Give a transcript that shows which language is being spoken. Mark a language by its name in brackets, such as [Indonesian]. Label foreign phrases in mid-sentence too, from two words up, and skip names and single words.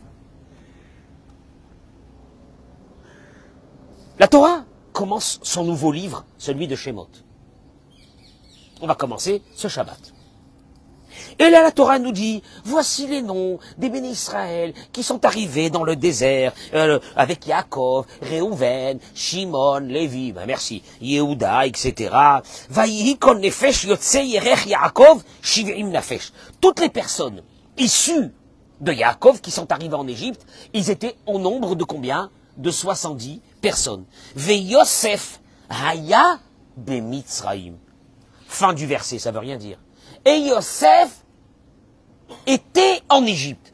[French] La Torah commence son nouveau livre, celui de Shemot. On va commencer ce Shabbat. Et là, la Torah nous dit, voici les noms des bénis Israël qui sont arrivés dans le désert, avec Yaakov, Réhouven, Shimon, Lévi, ben merci, Yehuda, etc. [Hebrew] ויהי כל נפש יוצאי ירך יעקב שבעים נפש. [French] Toutes les personnes issues de Yaakov qui sont arrivées en Égypte, ils étaient au nombre de combien? De 70 personne. [Hebrew] ויוסף היה במצרים. [French] Fin du verset, ça veut rien dire. Et Yosef était en Égypte.